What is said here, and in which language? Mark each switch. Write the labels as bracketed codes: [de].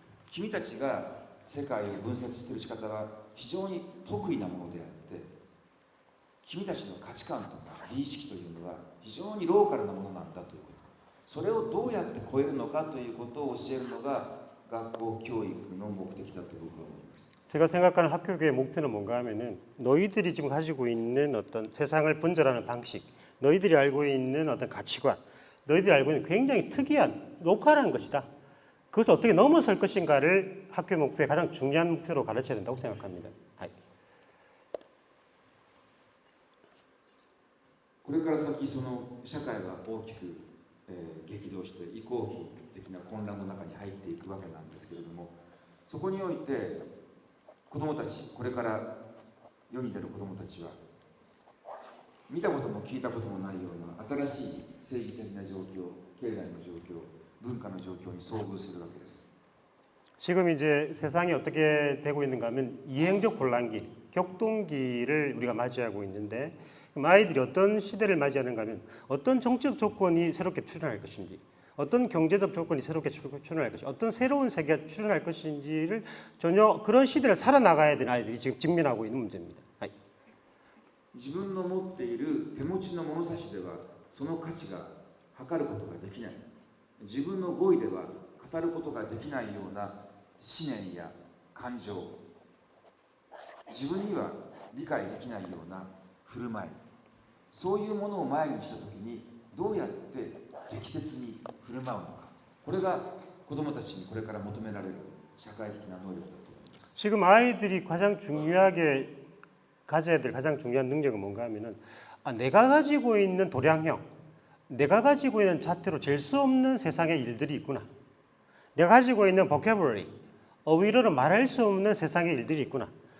[ja] 君たちが世界を分析している仕方は非常に得意なものであって、君たちの価値観とか美意識というのは非常にローカルなものなんだということ、それをどうやって超えるのかということを教えるのが学校教育の目的だと僕は思います。 [ko] 제가 생각하는 학교 교육의 목표는 뭔가 하면은 너희들이 지금 가지고 있는 어떤 세상을 분별하는 방식, 너희들이 알고 있는 어떤 가치관, 너희들이 알고 있는 굉장히 특이한 로컬한 것이다. 그것을 어떻게 넘어설 것인가를 학교 목표의 가장 중요한 목표로 가르쳐야 된다고 생각합니다. [ja] これから先その社会が大きく、激動して移行期的な混乱の中に入っていくわけなんですけれども、そこにおいて子どもたち、これから世に出る子どもたちは見たことも聞いたこともないような新しい政治的な状況、経済の状況、文化の状況に遭遇するわけです。 [ko] 지금 이제 세상이 어떻게 되고 있는가 하면 이행적 혼란기, 격동기를 우리가 맞이하고 있는데 아이들이 어떤 시대를 맞이하는가 하면 어떤 정치적 조건이 새롭게 출현할 것인지, 어떤 경제적 조건이 새롭게 출현할 것인지, 어떤 새로운 세계가 출현할 것인지를 전혀 그런 시대를 살아나가야 되는 아이들이 지금 직면하고 있는 문제입니다. [ja] 自分の持っている手持ちの物差しではその価値が測ることができない、自分の語彙では語ることができないような思念や感情、自分には理解できないような振る舞い、そういうものを前にしたときにどうやって適切に振る舞うのか、これが子どもたちにこれから求められる社会的な能力だと思います。 [ko] 지금 아이들이 가장 중요하게 가져야 될 가장 중요한 능력은 뭔가 하면은 내가 가지고 있는 도량형, 내가 가지고 있는 잣대로 잴 수 없는 세상의 일들이 있구나. 내가 가지고 있는 vocabulary, 어휘로는 말할 수 없는 세상의 일들이 있구나.